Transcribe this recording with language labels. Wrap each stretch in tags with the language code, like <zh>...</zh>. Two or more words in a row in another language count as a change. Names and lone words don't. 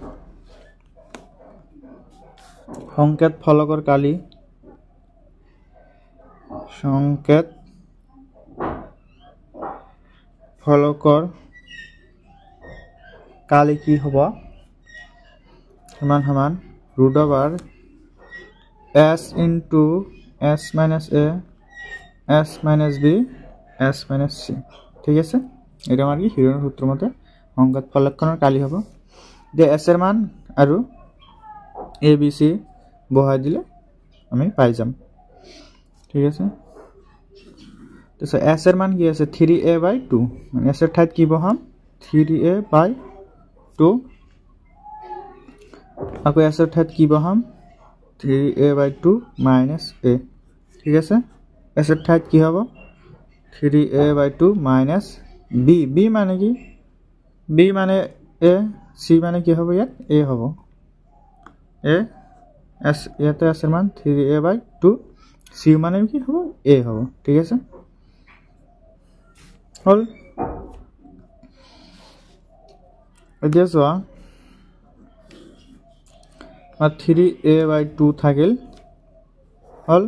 <as>সংকেত ফলকৰ কালি, সংকেত ফলকৰ কালি কি হ'ব, সমান সমান √/s ইনটু</as> <en>s minus a s minus b s minus c,</en> <as>ঠিক আছে। এটা আমাৰ কি হিৰনৰ সূত্ৰ মতে সংকেত ফলকখনৰ কালি হ'ব। যে s এর মান আৰু a b c বহাই দিলে আমি পাই যাম, ঠিক আছে। তো s এর মান কি আছে, 3a/2, মানে s এর ঠাইত কি বহাম, 3a/2, আকৌ s এর ঠাইত কি বহাম, 3a/2 মাইনাস a, ঠিক আছে। s এর ঠাইত কি হ'ব, 3a/2 মাইনাস b, b মানে কি, b মানে a, c মানে কি হ'ব, ইয়াত a হ'ব, a s, ইয়াতে s এর মান 3a/2, c মানে কি হ'ব, a হ'ব, ঠিক আছে। হল, এতিয়া চোৱা 3a/2 থাকিল, হল।</as>